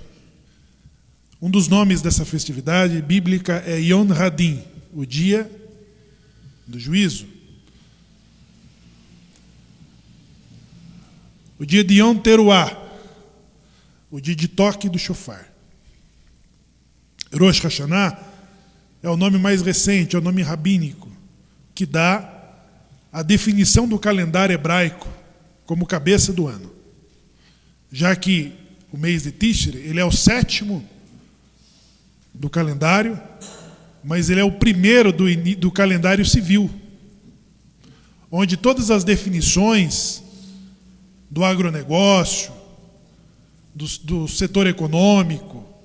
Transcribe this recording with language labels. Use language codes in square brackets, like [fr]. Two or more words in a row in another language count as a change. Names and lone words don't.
[pt] Um dos nomes dessa festividade bíblica é Yom Hadin, o dia do juízo. O dia de Yom Teruah, o dia de toque do shofar. Rosh Hashanah é o nome mais recente, é o nome rabínico, que dá a definição do calendário hebraico como cabeça do ano. Já que o mês de Tishri, ele é o 7º do calendário, mas ele é o primeiro do calendário civil, onde todas as definições do agronegócio, do setor econômico,